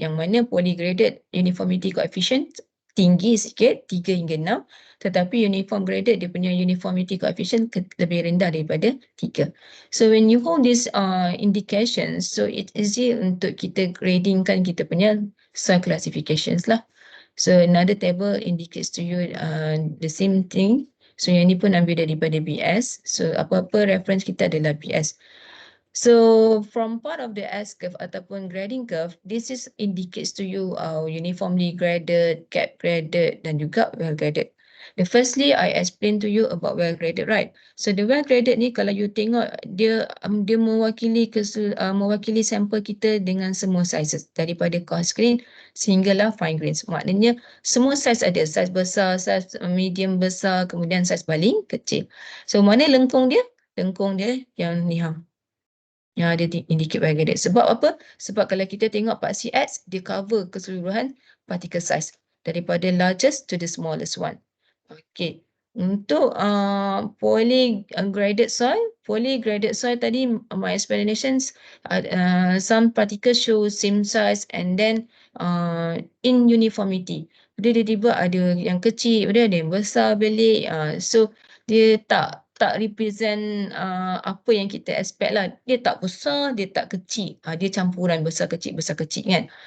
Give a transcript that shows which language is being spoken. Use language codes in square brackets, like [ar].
[ms] Yang mana poly graded uniformity coefficient tinggi sikit 3 hingga 6, tetapi uniform graded dia punya uniformity coefficient lebih rendah daripada 3. [en] So when you hold these indications, so it's easy [ms] untuk kita gradingkan kita punya [en] soil classifications lah. So another table indicates to you the same thing. [ms] So yang ni pun ambil daripada BS. So apa-apa reference kita adalah BS. [en] So from part of the S-curve ataupun grading curve, this is indicates to you uniformly graded, gap graded [ms] dan juga [en] well graded. The firstly, I explain to you about well graded, right? So the well graded [ms] ni kalau you tengok dia mewakili sampel kita dengan semua sizes daripada coarse grain sehinggalah fine grains. Maknanya semua size ada, size besar, size medium besar, kemudian size paling kecil. So mana lengkung dia? Lengkung dia yang ni yang ada indicate well graded. Sebab apa? Sebab kalau kita tengok part CX, dia cover keseluruhan particle size daripada [en] largest to the smallest one. [ms] Okay. Untuk polygraded soil tadi, [en] my explanations, some particles show same size and then in uniformity. [ms] Dia tiba-tiba ada yang kecil, ada yang besar belik. So dia tak represent apa yang kita expect lah. Dia tak besar, dia tak kecil. Dia campuran besar kecil kan.